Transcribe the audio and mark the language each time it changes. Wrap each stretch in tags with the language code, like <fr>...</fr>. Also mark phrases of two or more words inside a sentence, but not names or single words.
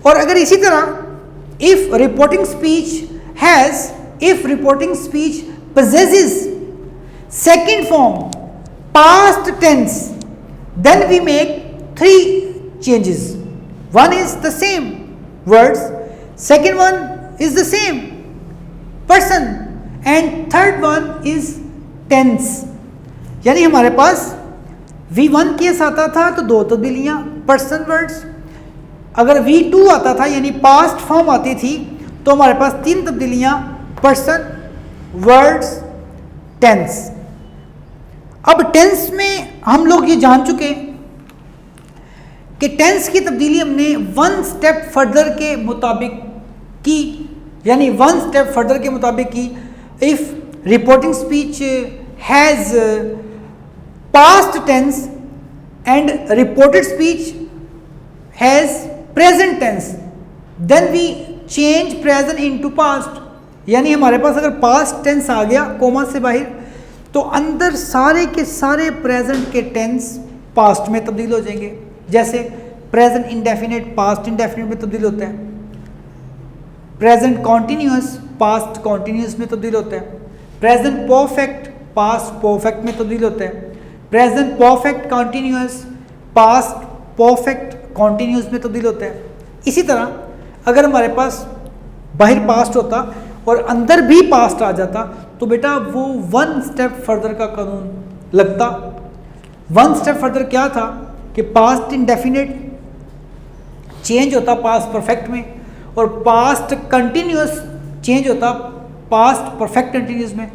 <hi>और अगर इसी तरह</hi> <en>if reporting speech possesses second form past tense, then we make 3 changes. One is the same words, second one is the same person, and third one is tense.</en> <hi>यानी हमारे पास V1 केस आता था तो 2 तब्दीलियां,</hi> <en>person words.</en> <hi>अगर V2 आता था यानी</hi> <en>past form</en> <hi>आती थी तो हमारे पास 3 तब्दीलियां,</hi> <en>person, words, tense.</en> <hi>अब टेंस में हम लोग ये जान चुके कि टेंस की तब्दीली हमने 1</hi> <en>step further</en> <hi>के मुताबिक की, यानी 1</hi> <en>step further</en> <hi>के मुताबिक की।</hi> <en>If reporting speech has past tense and reported speech has present tense, then we change present into past.</en> <hi>यानी हमारे पास अगर</hi> <en>past tense</en> <hi>आ गया कोमा से बाहर तो अंदर सारे के सारे present के</hi> <en>tense past</en> <hi>में तब्दील हो जाएंगे। जैसे</hi> <en>present indefinite past indefinite</en> <hi>में तब्दील होता है,</hi> <en>present continuous past continuous</en> <hi>में तब्दील होता है,</hi> <en>present perfect past perfect</en> <hi>में तब्दील होता है,</hi> <en>present perfect continuous past perfect continuous</en> <hi>में तब्दील होता है। इसी तरह अगर हमारे पास बाहर पास्ट होता और अंदर भी पास्ट आ जाता तो बेटा वो 1</hi> <en>step further</en> <hi>का कानून लगता। 1</hi> <en>step further</en> <hi>क्या था कि</hi> <en>past indefinite change</en> <hi>होता</hi> <en>past perfect</en> <hi>में, और</hi> <en>past continuous change</en> <hi>होता</hi> <en>past perfect continuous</en> <hi>में।</hi>